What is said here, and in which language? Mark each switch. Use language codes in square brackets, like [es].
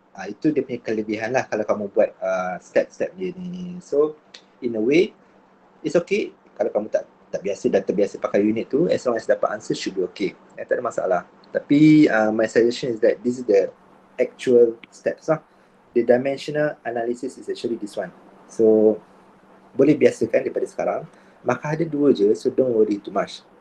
[ms] Itu dia punya kelebihan lah kalau kamu buat step-step dia ni. [en] So in a way, it's okay [ms] kalau kamu dah terbiasa pakai unit tu, [en] as long as [ms] dapat [en] answer should be okay. [ms] Tak ada masalah. Tapi [en] my suggestion is that this is the actual steps lah. The dimensional analysis is actually this one. [ms] So boleh biasakan daripada sekarang. Markah ada 2 je, [en] so don't worry too much.